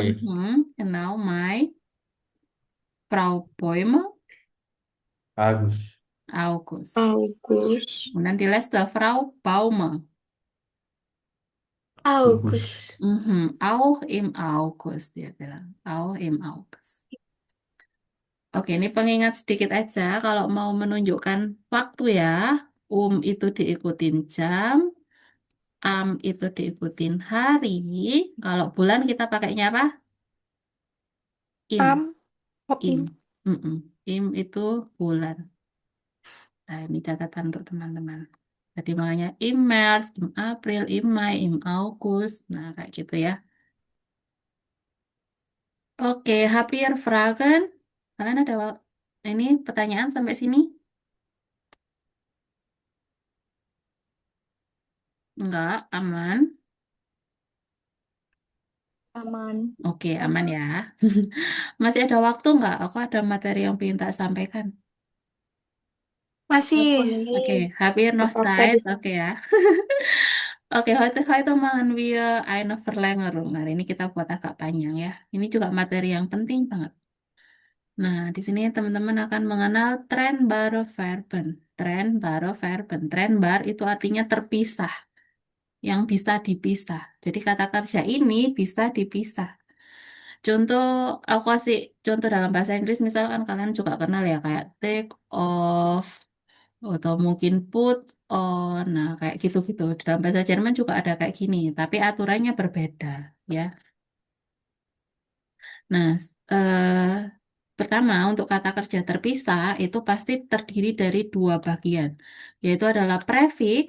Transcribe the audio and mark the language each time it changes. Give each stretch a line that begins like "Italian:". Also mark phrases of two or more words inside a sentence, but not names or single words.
German: Genau, Mai. Frau Bäumer? August. August. August. Und dann die letzte, Frau Baumer. August. Auch im August,
Indonesian: dia bilang.
German: Auch im August.
Indonesian: Oke, ini pengingat sedikit aja kalau mau menunjukkan waktu ya. Itu diikutin jam, itu diikutin hari. Kalau bulan kita pakainya apa?
German: Am. Oh,
Indonesian: Im. Im itu bulan. Nah, ini catatan untuk teman-teman. Jadi makanya
German: im März, im April, im Mai, im August.
Indonesian: Nah, kayak gitu ya. Oke,
German: happy Fragen?
Indonesian: Kalian ada ini pertanyaan sampai sini? Enggak, aman. Aman. Oke, aman ya. Masih ada waktu enggak? Aku ada materi yang ingin tak sampaikan. Masih.
German: Oke, happy noch
Indonesian: Apa-apa
German: Zeit.
Indonesian: bisa. Oke ya. Oke,
German: heute machen wir eine Verlängerung.
Indonesian: Hari ini kita buat agak panjang ya. Ini juga materi yang penting banget. Nah, di sini teman-teman akan mengenal
German: trennbare Verben. Trennbare Verben.
Indonesian: Trennbar itu artinya terpisah. Yang bisa dipisah. Jadi kata kerja ini bisa dipisah. Contoh, aku kasih contoh dalam bahasa Inggris, misalkan kalian juga kenal ya, kayak
English: take off,
Indonesian: atau mungkin
English: put on,
Indonesian: nah kayak gitu-gitu. Dalam bahasa Jerman juga ada kayak gini, tapi aturannya berbeda, ya. Nah, pertama untuk kata kerja terpisah itu pasti terdiri dari dua bagian, yaitu adalah prefix.